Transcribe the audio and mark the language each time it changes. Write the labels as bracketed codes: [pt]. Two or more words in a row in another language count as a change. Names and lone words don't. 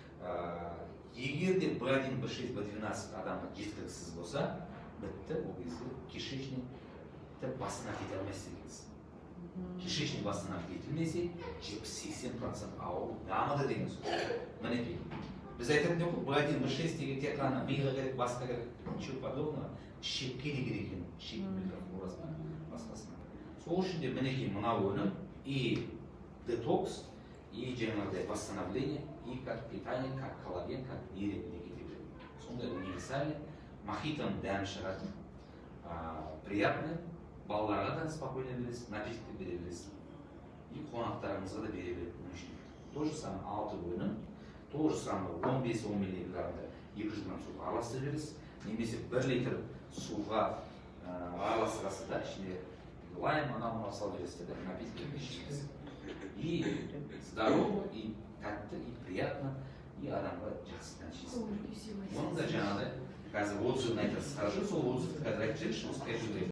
[kk] Егер де B1, B6, B12 адамға жеткіліксіз болса, бітті, ол кезде кишечник басына кете алмайсыз екенсіз. Кишечник басына кетілмесе, 70-80% ауыру дамыды деген сөз. Мінекей. Біз айтатын жоқ, B1, B6 деген тек қана миға керек, басқа керек, [ru] ничего подобного, [kk] ішекке не керек екен, ішектің микрофлорасына, басқасына. Сол үшін де мінекей мынау өнім [ru] и детокс, и [kk] жаңағыдай [ru] восстановление, и как питание, как коллаген, как [kk] неретінде кете береді. Сондай универсальный, мохитоның дәмі шығатын, приятный, балаларға да спокойно бересіз, напиток бере бересіз. И қонақтарыңызға да бере береді. [ru] То же самое [kk] 6 өнім, [ru] то же самое [kk] 15-10 миллиграммда 200 грамм суға араластырып бересіз, немесе 1 литр суға араластырасыз да, ішінде лайм, анау салып бересіз, напиток ішесіз. [ru] И здорово, [kk] и тәтті, [ru] и приятно, и [kk] адамға жақсы нәтижесі. Оның да жаңағыдай қазір отзывын айтасыз, хорошо, сол отзывты қазір айтып жіберіңізші, осы